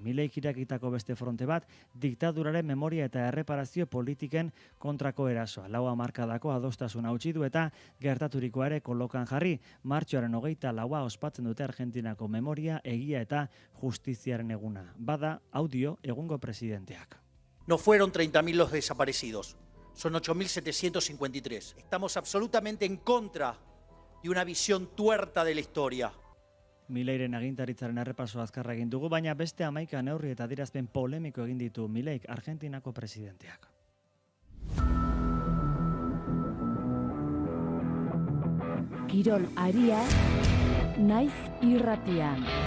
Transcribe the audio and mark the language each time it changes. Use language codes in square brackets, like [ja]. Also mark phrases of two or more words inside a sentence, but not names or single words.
[eu] Mileik irakitako beste fronte bat, diktaduraren memoria eta erreparazio politiken kontrako erasoa. 4 hamarkadako adostasuna utzi du eta gertaturikoa ere kolokan jarri. Martxoaren 24 ospatzen dute Argentinako memoria, egia eta justiziaren eguna. Bada audio egungo presidenteak. [es] No fueron 30.000 los desaparecidos, son 8.753. Estamos absolutamente en contra de una visión tuerta de la historia. [eu] Mileiren agintaritzaren errepaso azkarra egin dugu, baina beste 11 neurri eta adierazpen polemiko egin ditu Mileik Argentinako presidenteak. Kirol aria, naiz irratian.